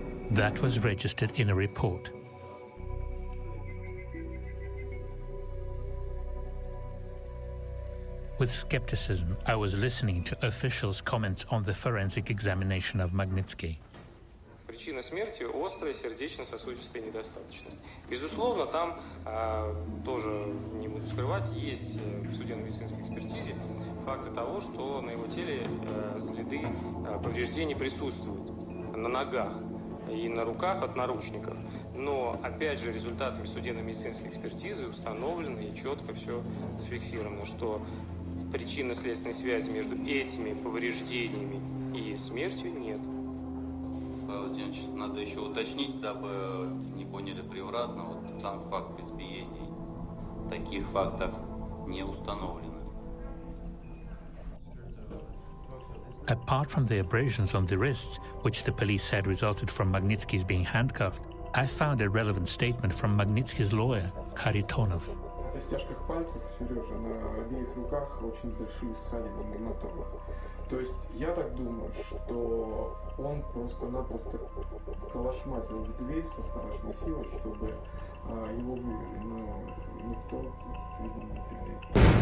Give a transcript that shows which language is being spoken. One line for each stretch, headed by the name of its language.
English: That was registered in a report. With skepticism, I was listening to officials' comments on the forensic examination of Magnitsky.
Russian: Причина смерти – острая сердечно-сосудистая недостаточность. Безусловно, там тоже, не буду скрывать, есть в судебно-медицинской экспертизе факты того, что на его теле следы повреждений присутствуют на ногах и на руках от наручников. Но, опять же, результатами судебно-медицинской экспертизы установлено и четко все зафиксировано, что причинно-следственной связи между этими повреждениями и смертью нет. Владимирович, надо еще уточнить, дабы не поняли превратно, вот сам факт избиений. Таких фактов не установлено.
English: Apart from the abrasions on the wrists, which the police said resulted from Magnitsky's being handcuffed, I found a relevant statement from Magnitsky's lawyer, Kharitonov.
Russian: В костяшках пальцев, Сережа, на обеих руках очень большие ссадины гематомы. То есть я так думаю, что он просто-напросто калашматил в дверь со страшной силой, чтобы его вывели, но никто, видимо, не прилетел.